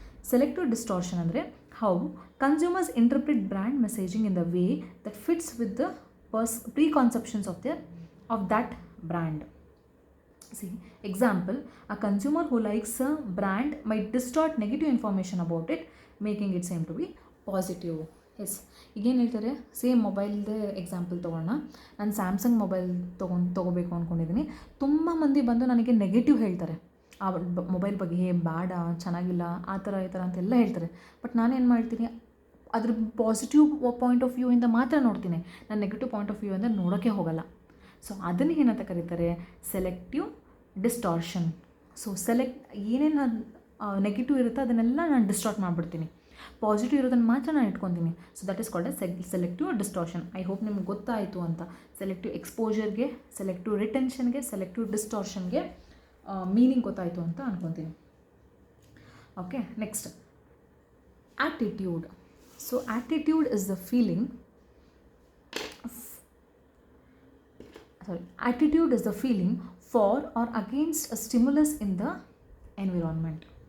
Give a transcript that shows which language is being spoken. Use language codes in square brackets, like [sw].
[kn] Selective distortion ಅಂದರೆ [en] How consumers interpret brand messaging in the way that fits with the preconceptions of that brand. See, example, a consumer who likes a brand might distort negative information about it, making it seem to be positive. [kn] S, ಈಗೇನು ಹೇಳ್ತಾರೆ, same ಮೊಬೈಲ್ದೇ example ತೊಗೊಳ್ಳೋಣ. ನಾನು Samsung mobile ತೊಗೋಬೇಕು ಅಂದ್ಕೊಂಡಿದ್ದೀನಿ. ತುಂಬ ಮಂದಿ ಬಂದು ನನಗೆ ನೆಗೆಟಿವ್ ಹೇಳ್ತಾರೆ ಆ ಮೊಬೈಲ್ ಬಗ್ಗೆ, ಬೇಡ, ಚೆನ್ನಾಗಿಲ್ಲ, ಆ ಥರ ಈ ಥರ ಅಂತೆಲ್ಲ ಹೇಳ್ತಾರೆ. ಬಟ್ ನಾನೇನು ಮಾಡ್ತೀನಿ, ಅದ್ರ ಪಾಸಿಟಿವ್ ಪಾಯಿಂಟ್ ಆಫ್ ವ್ಯೂಯಿಂದ ಮಾತ್ರ ನೋಡ್ತೀನಿ, ನಾನು ನೆಗೆಟಿವ್ ಪಾಯಿಂಟ್ ಆಫ್ ವ್ಯೂ ಅಂದರೆ ನೋಡೋಕ್ಕೆ ಹೋಗಲ್ಲ. ಸೊ ಅದನ್ನು ಏನಂತ ಕರೀತಾರೆ, ಸೆಲೆಕ್ಟಿವ್ ಡಿಸ್ಟಾರ್ಷನ್. ಸೊ ಏನೇನು ನೆಗೆಟಿವ್ ಇರುತ್ತೋ ಅದನ್ನೆಲ್ಲ ನಾನು ಡಿಸ್ಟಾರ್ಟ್ ಮಾಡಿಬಿಡ್ತೀನಿ, ಪಾಸಿಟಿವ್ ಇರೋದನ್ನು ಮಾತ್ರ ನಾನು ಇಟ್ಕೊತೀನಿ. [en] So that is called a selective distortion. I hope [kn] ನಿಮ್ಗೆ ಗೊತ್ತಾಯಿತು ಅಂತ. ಸೆಲೆಕ್ಟಿವ್ ಎಕ್ಸ್ಪೋಜರ್ಗೆ, ಸೆಲೆಕ್ಟಿವ್ ರಿಟೆನ್ಷನ್ಗೆ, ಸೆಲೆಕ್ಟಿವ್ ಡಿಸ್ಟಾರ್ಷನ್ಗೆ ಮೀನಿಂಗ್ ಗೊತ್ತಾಯಿತು ಅಂತ ಅನ್ಕೊತೀನಿ. [en] Okay, next attitude. So attitude is the feeling attitude is the feeling for or against a stimulus in the environment.